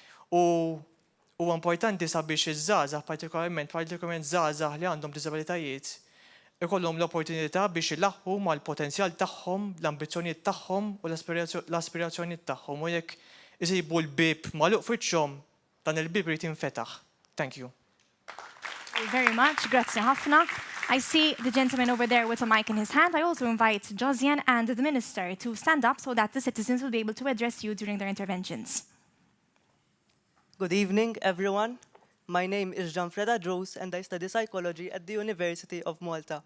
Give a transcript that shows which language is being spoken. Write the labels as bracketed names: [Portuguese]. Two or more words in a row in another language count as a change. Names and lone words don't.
[Maltese] U importanti sabiex iż-żgħażagħ partikolarment żgħażagħ li għandhom diżabilitajiet ikollhom l-opportunità biex ilaħħu mal-potenzjal tagħhom, l-ambizzjonijiet tagħhom u l-aspirazzjonijiet tagħhom. U jekk isibu l-bib magħluq fiċċhom dan il-bib irid jinfetaħ. [English] Thank you. Very much, [Maltese] grazzi ħafna. [English] I see the gentleman over there with a mic in his hand. I also invite Josiane and the Minister to stand up so that the citizens will be able to address you during their interventions. Good evening, everyone. My name is Gianfreda Drus, and I study psychology at the University of Malta.